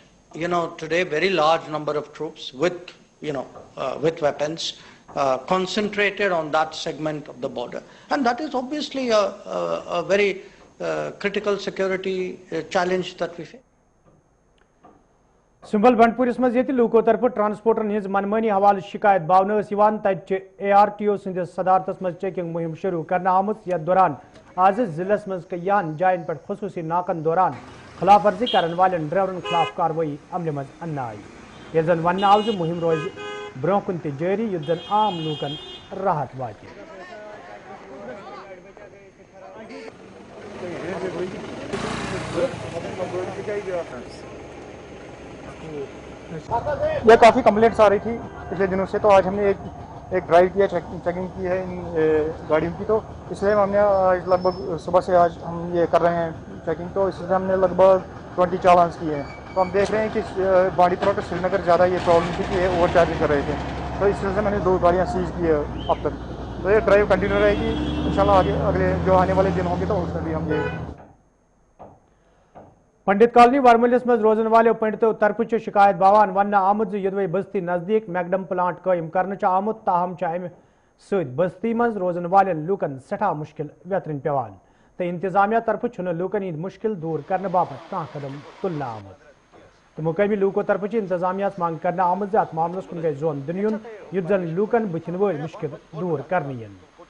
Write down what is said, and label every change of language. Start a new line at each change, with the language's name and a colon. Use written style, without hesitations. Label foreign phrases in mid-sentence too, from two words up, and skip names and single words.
English: Today very large number of troops with weapons concentrated on that segment of the border, and that is obviously a very critical security challenge that we face.
Kashmiri: سمبل بنڈپورس مز یہ لوکو طرف ٹرانسپورٹرن ہز منمانی حوالہ شکایت باونہ تت ARTO سندس صدارتس مز چیکنگ مہم شروع کرنا آمت. یتھ دوران آز ضلع مز کئیان جائن پہ خصوصی ناکن دوران خلاف ورزی کرن والن ڈرائیورن خلاف کاروی عمل مز ان آئی. یل زن ون آو مہم روز برہ کن تہ جاری یت زن عام لوکن راحت وات.
Urdu: یہ کافی کمپلینٹس آ رہی تھی پچھلے دنوں سے, تو آج ہم نے ایک ڈرائیو کیا, چیکنگ کی ہے ان گاڑیوں کی, تو اس لیے ہم نے آج لگ بھگ صبح سے آج ہم یہ کر رہے ہیں چیکنگ, تو اس لیے ہم نے لگ بھگ 20 چالانس کیے ہیں. تو ہم دیکھ رہے ہیں کہ بانڈی پورہ ٹو سری نگر زیادہ یہ پرابلم تھی کہ
English: over charging
Urdu: کر رہے تھے, تو اس وجہ سے میں نے 2 گاڑیاں سیز کی ہے اب تک. تو یہ ڈرائیو کنٹینیو رہے گی انشاءاللہ, اگلے جو آنے والے دن ہوں گے تو اس میں بھی ہم یہ.
Kashmiri: پنڈت کالونی ورملس مز روزن والوں پنڈتوں طرف شکایت باوان ون آمت یدوے بستی نزدیک میکڈم پلانٹ قائم کرنے آمت, تاہم امہ ست بستی مز روزن والن لوکن سٹھا مشکل ویترن پیوان, تو انتظامیہ طرف لوکن ہند مشکل دور کرنے باپت کھانا قدم تلنا آمت. تو مقامی لوکو طرف انتظامیہ مانگ کرنے آمت ات معاملس کن گئی زون دن یون یت زن لوکن بتن ول مشکل دور کرنے ین.